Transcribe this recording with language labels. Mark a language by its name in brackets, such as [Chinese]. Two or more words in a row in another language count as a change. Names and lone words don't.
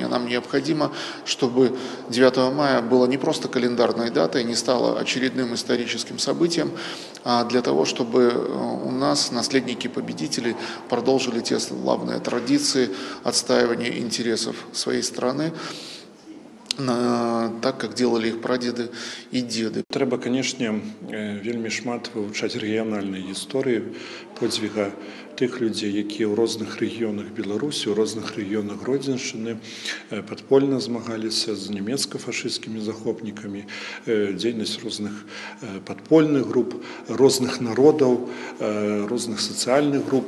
[Russian] Нам необходимо, чтобы 9 мая было не просто календарной датой, не стало очередным историческим событием, а для того, чтобы у нас наследники победителей продолжили те славные традиции отстаивания интересов своей страны, так, как делали их прадеды и деды. [Belarusian] Трэба, канешне, вельмі шмат вывучаць рэгіянальнай гісторыі подзвіга тых людзей, якія ў розных рэгіёнах Беларусі, у розных рэгіёнах Гродзеншчыны падпольна змагаліся з нямецка-фашысцкімі захопнікамі, дзейнасць розных падпольных груп, розных народаў, розных сацыяльных груп.